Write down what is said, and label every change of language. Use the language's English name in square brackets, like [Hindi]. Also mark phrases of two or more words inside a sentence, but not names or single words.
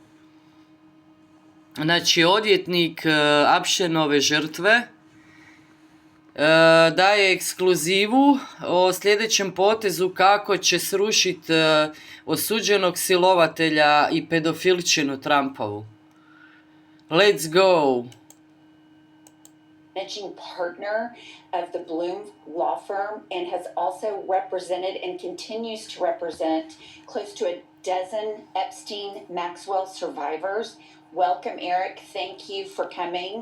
[Croatian] Znači, odvjetnik Apšenove žrtve daje ekskluzivu o sljedećem potezu kako će srušiti osuđenog silovatelja i pedofilčinu Trumpovu. [English] Let's go! Managing partner of the Bloom law firm and has also represented and continues to represent close to a dozen Epstein-Maxwell survivors. Welcome, Eric. Thank you for coming.